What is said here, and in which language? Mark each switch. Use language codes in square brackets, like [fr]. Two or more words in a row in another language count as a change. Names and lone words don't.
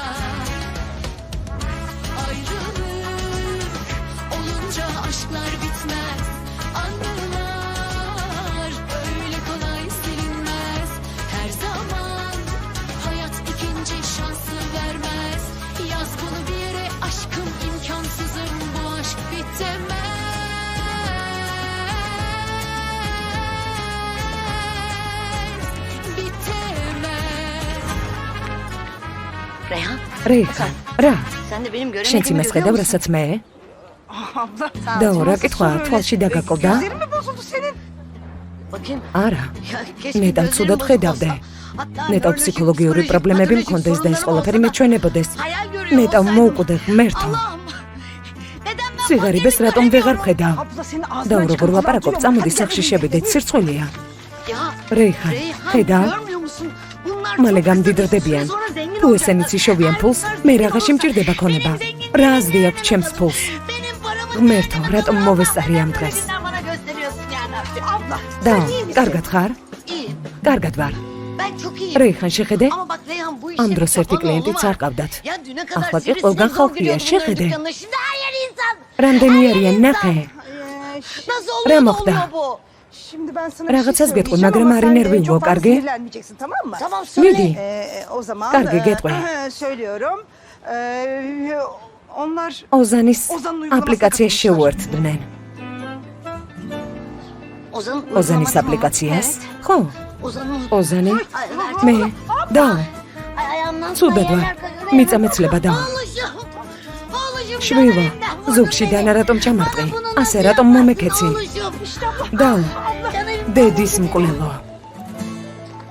[tr] Ayrılık olunca aşklar bitmez, anılar vermez. Yaz bunu bir yere, aşkım imkansızım, bu aşk bitemez. Bitemez. Reyhan, [ka] რეიხან, რა? [tr] sen de benim [ka] შენც [tr] göremediğimi [ka] იმას [tr] görüyor [ka] ხედავ, [tr] musun? [ka] რასაც მე? [tr] Abla. [ka] დაურა, კითხვა, თვალში დაგაკოვდა? [tr] Gözlerin mi bozuldu senin? Bakayım. [ka] არა. [tr] Ya keşke [ka] ნეტავ [tr] gözlerim [ka] ცუდად [tr] bozuk [ka] ხედავდე. [tr] olsa. Hatta [ka] ნეტავ [tr] böyle [ka] ფსიქოლოგიური [tr] psikolojik, [ka] პრობლემები [tr] patolojik [ka] მქონდეს და ეს [tr] sorunlarım [ka] ყველაფერი [tr] olsa da [ka] მეჩვენებოდეს. [tr] hayal görüyor [ka] ნეტავ [tr] olsaydım. [ka] მოუკვდე ღმერთო. [tr] Allah'ım. Neden ben [ka] სიღარიბეს [tr] fakirlik [ka] რატომ ვეღარ [tr] göremiyorum? [ka] ხედავ? [tr] Abla senin ağzından [ka] და [tr] çıkan [ka] როგორ [tr] laflar [ka] ვაპარაკობ, [tr] duyuyorum. [ka] წამოდი [tr] Hadi [ka] სახში [tr] gel, [ka] შევიდეთ, სირცხვილია. [tr] Ya [ka] რეიხან, Reyhan, ხედავ? [tr] görmüyor musun? Bunlar [ka] მალე [tr] çok kısa bir [ka] გამდიდრდებიან. [tr] süre sonra zengin [ka] თუ [tr] olacaklar. [ka] ესენიც იშოვიან ფულს, მე რაღაცი [tr] Olsa, [ka] მჭირდება ქონება. [tr] benim zenginliğimi [ka] რა აზრი აქვს ჩემს ფულს? [tr] Benim paramı [ka] ღმერთო, რატომ მოვესწარი ამ დღეს? [tr] Sen bana gösteriyorsun yani. Abla, [ka] და, [tr] sen iyi misin? [ka] კარგად ხარ? [tr] İyiyim. [ka] კარგად ვარ. [tr] Ben çok iyiyim. [ka] რეიხან, შეხედე? [tr] Ama bak Reyhan bu [ka] ამ [tr] işin [ka] დროს ერთი [tr] kapalı [ka] კლიენტიც [tr] oğlu [ka] არ [tr] var. [ka] ყავდათ. [tr] Ya düne kadar [ka] ახლა კი [tr] sivrisinek [ka] ყველგან [tr] zor [ka] ხალხია, [tr] giriyordu bunların [ka] შეხედე. [tr] dükkanına. Şimdi her yer insan. [ka] რამდენი [tr] Her yer [ka] არიან, [tr] insan. [ka] ნახე. [tr] Nasıl [ka] რა [tr] oluyor da [ka] მოხდა? [tr] oluyor bu? Şimdi ben sana [ka] Რაღაცას [tr] bir şey [ka] გეტყვი, [tr] söyleyeceğim [ka] მაგრამ [tr] ama [ka] არ [tr] sen [ka] ინერვიულო, [tr] çok fazla [ka] კარგი? [tr] sinirlenmeyeceksin, tamam mı? Tamam söyle. [ka] მიდი. [tr] O zaman [ka] Კარგი, გეტყვი. [tr] söylüyorum. Onlar [ka] ოზანის [tr] ოზანның uygulamasına [ka] აპლიკაციას [tr] katılmışlar. [ka] შეუერთდნენ. [tr] Ozan'ın [ka] ოზანის [tr] uygulaması mı? [ka] აპლიკაციას? [tr] Evet. [ka] ხო? [tr] Ozan'ın. [ka] ოზანი, [tr] Ay, [ka] მე და [tr] Ay, ayağımdan [ka] ცუდად ვარ. მიწამეცლება და შვილო, ზუგში დანა რატომ ჩამარტყი? ასე რატომ მომეკეცი? და დედის მკვლელო.